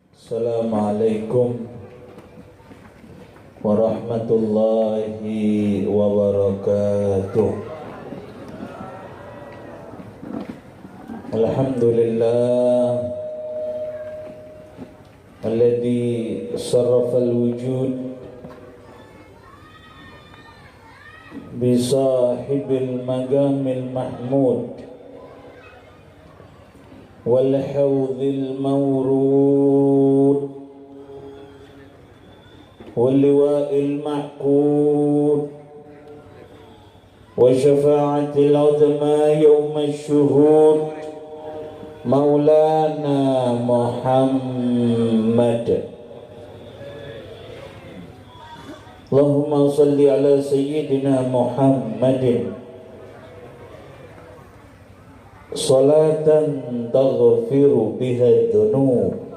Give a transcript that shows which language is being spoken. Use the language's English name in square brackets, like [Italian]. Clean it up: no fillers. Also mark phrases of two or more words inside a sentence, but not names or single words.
[Arabic] السلام عليكم ورحمة الله وبركاته. الحمد لله الذي شرف الوجود بصاحب المقام المحمود والحوض المورود واللواء المعقود والشفاعة العظمى يوم الشهود مولانا محمد. اللهم صل على سيدنا محمد صلاة تغفر بها الذنوب